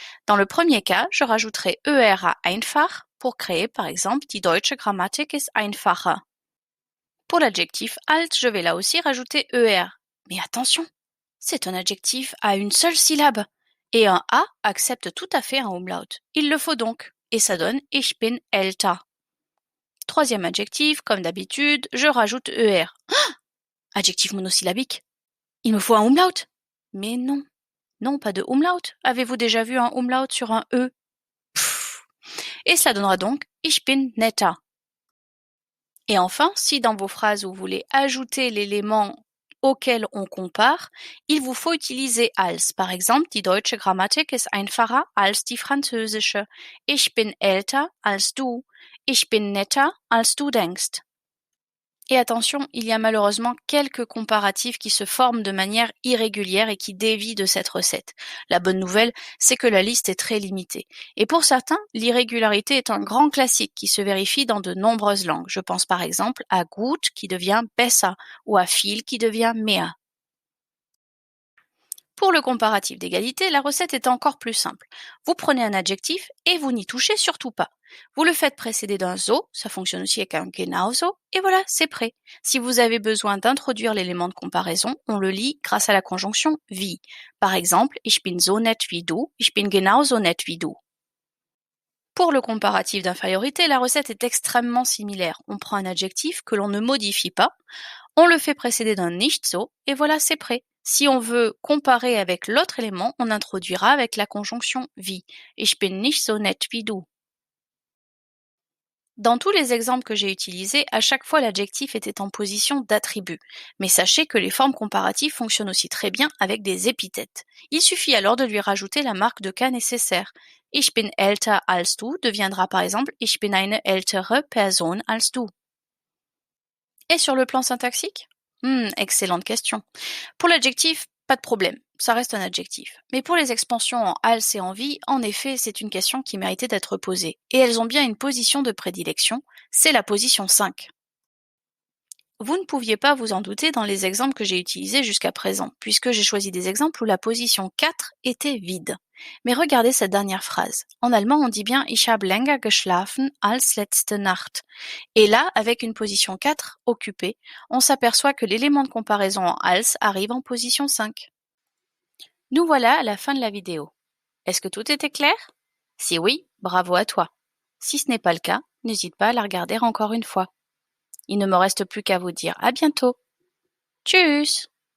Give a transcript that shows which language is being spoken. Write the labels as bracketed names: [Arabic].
[French] Dans le premier cas, je rajouterai ER à einfach pour créer, par exemple, [German] die deutsche Grammatik ist einfacher. [French] Pour l'adjectif alt, je vais là aussi rajouter ER. Mais attention, c'est un adjectif à une seule syllabe. Et un A accepte tout à fait un umlaut. Il le faut donc. Et ça donne [German] Ich bin älter. [French] Troisième adjectif, comme d'habitude, je rajoute ER. Ah! Adjectif monosyllabique. Il me faut un umlaut. Mais non. Non, pas de umlaut. Avez-vous déjà vu un umlaut sur un E? Pfff. Et cela donnera donc [German] Ich bin netter. [French] Et enfin, si dans vos phrases vous voulez ajouter l'élément auquel on compare, il vous faut utiliser als. Par exemple, [German] die deutsche Grammatik ist einfacher als die französische. Ich bin älter als du. Ich bin netter als du denkst. [French] Et attention, il y a malheureusement quelques comparatifs qui se forment de manière irrégulière et qui dévient de cette recette. La bonne nouvelle, c'est que la liste est très limitée. Et pour certains, l'irrégularité est un grand classique qui se vérifie dans de nombreuses langues. Je pense par exemple à gut qui devient besser ou à viel qui devient mehr. Pour le comparatif d'égalité, la recette est encore plus simple. Vous prenez un adjectif et vous n'y touchez surtout pas. Vous le faites précéder d'un so, ça fonctionne aussi avec un genauso, et voilà, c'est prêt. Si vous avez besoin d'introduire l'élément de comparaison, on le lit grâce à la conjonction wie. Par exemple, [German] ich bin so nett wie du, ich bin genauso nett wie du. [French] Pour le comparatif d'infériorité, la recette est extrêmement similaire. On prend un adjectif que l'on ne modifie pas, on le fait précéder d'un nicht so, et voilà, c'est prêt. Si on veut comparer avec l'autre élément, on introduira avec la conjonction wie. [German] Ich bin nicht so nett wie du. [French] Dans tous les exemples que j'ai utilisés, à chaque fois l'adjectif était en position d'attribut. Mais sachez que les formes comparatives fonctionnent aussi très bien avec des épithètes. Il suffit alors de lui rajouter la marque de cas nécessaire. [German] Ich bin älter als du [French] deviendra par exemple [German] Ich bin eine ältere Person als du. [French] Et sur le plan syntaxique? Excellente question. Pour l'adjectif, pas de problème, ça reste un adjectif. Mais pour les expansions en als et en wie, en effet, c'est une question qui méritait d'être posée. Et elles ont bien une position de prédilection, c'est la position 5. Vous ne pouviez pas vous en douter dans les exemples que j'ai utilisés jusqu'à présent, puisque j'ai choisi des exemples où la position 4 était vide. Mais regardez cette dernière phrase. En allemand, on dit bien [German] « Ich habe länger geschlafen als letzte Nacht ». [French] Et là, avec une position 4 occupée, on s'aperçoit que l'élément de comparaison en als arrive en position 5. Nous voilà à la fin de la vidéo. Est-ce que tout était clair? Si oui, bravo à toi. Si ce n'est pas le cas, n'hésite pas à la regarder encore une fois. Il ne me reste plus qu'à vous dire à bientôt. Tchuss!